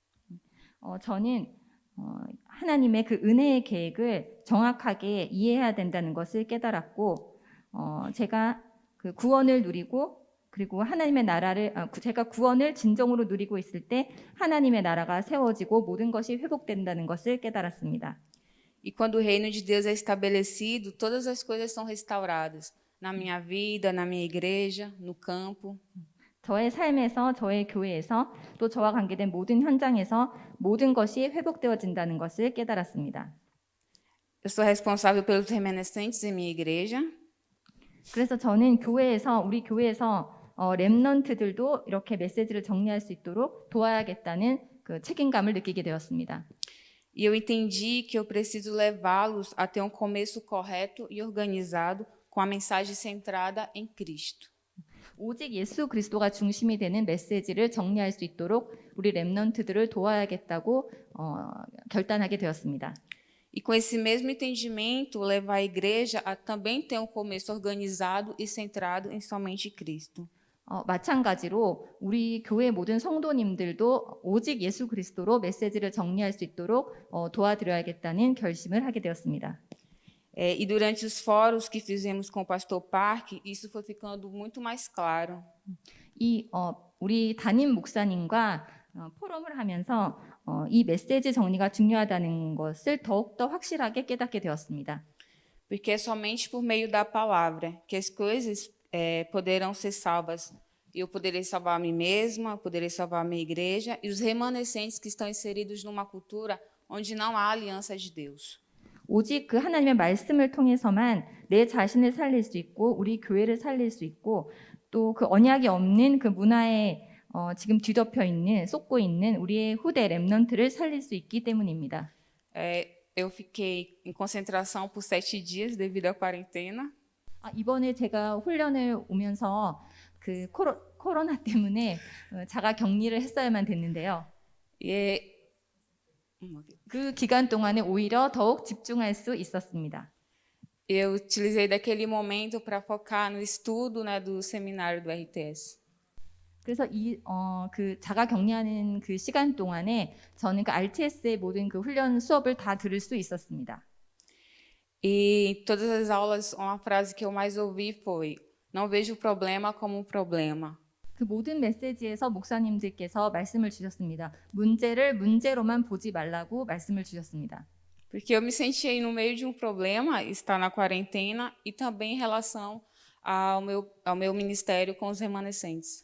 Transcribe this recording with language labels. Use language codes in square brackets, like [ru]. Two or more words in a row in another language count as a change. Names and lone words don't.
[ko] 저는 하나님의 그 은혜의 계획을 정확하게 이해해야 된다는 것을 깨달았고, 제가 그 구원을 누리고 그리고 하나님의 나라를 제가 구원을 진정으로 누리고 있을 때 하나님의 나라가 세워지고 모든 것이 회복된다는 것을 깨달았습니다. [pt] E quando o reino de Deus é estabelecido, todas as coisas são restauradas. Na minha vida, na minha igreja, no campo. [ko] 저의 삶에서, 저의 교회에서, 또 저와 관계된 모든 현장에서 모든 것이 회복되어진다는 것을 깨달았습니다. [pt] Eu sou responsável pelos remanescentes em minha igreja. [ko] 그래서 저는 우리 교회에서 렘넌트들도 이렇게 메시지를 정리할 수 있도록 도와야겠다는 그 책임감을 느끼게 되었습니다. [pt] E eu entendi que eu preciso levá-los a ter um começo correto e organizado com a mensagem centrada em Cristo. [ko] 오직 예수 그리스도가 중심이 되는 메시지를 정리할 수 있도록 우리 렘넌트들을 도와야겠다고 결단하게 되었습니다. [pt] E com esse mesmo entendimento, levar a igreja a também ter um começo organizado e centrado em somente Cristo. [ko] 마찬가지로 우리 교회 모든 성도님들도 오직 예수 그리스도로 메시지를 정리할 수 있도록 도와드려야겠다는 결심을 하게 되었습니다. [pt] E durante os fóruns que fizemos com o pastor Park, isso foi ficando muito mais claro. [ko] 우리 담임 목사님과 포럼을 하면서 이 메시지 정리가 중요하다는 것을 더욱더 확실하게 깨닫게 되었습니다. [pt] Porque é somente por meio da palavra que as coisas poderão ser salvas. Eu poderei salvar a mim mesma, poderei salvar a minha igreja e os remanescentes que estão inseridos numa cultura onde não há aliança de Deus. [ko] 오직 그 하나님의 말씀을 통해서만 내 자신을 살릴 수 있고 우리 교회를 살릴 수 있고 또 그 언약이 없는 그 문화에 지금 뒤덮여 있는 쏟고 있는 우리의 후대 렘넌트를 살릴 수 있기 때문입니다. [pt] Eu fiquei em concentração por 7 dias devido à quarentena. [ko] 이번에 제가 훈련을 오면서 그 코로나 때문에 자가 격리를 했어야만 됐는데요. 그 기간 동안에 오히려 더욱 집중할 수 있었습니다. [pt] Eu utilizei daquele momento para focar no estudo, né, do seminário do RTS. [ko] 그래서 그 자가 격리하는 그 시간 동안에 저는 그 RTS의 모든 그 훈련 수업을 다 들을 수 있었습니다. [pt] E todas as aulas, uma frase que eu mais ouvi foi: não vejo o problema como um problema. [ko] 그 모든 메시지에서 목사님들께서 말씀을 주셨습니다. 문제를 문제로만 보지 말라고 말씀을 주셨습니다. [pt] Porque eu me sentia no meio de um problema, estar na quarentena, e também em relação ao meu ministério com os remanescentes.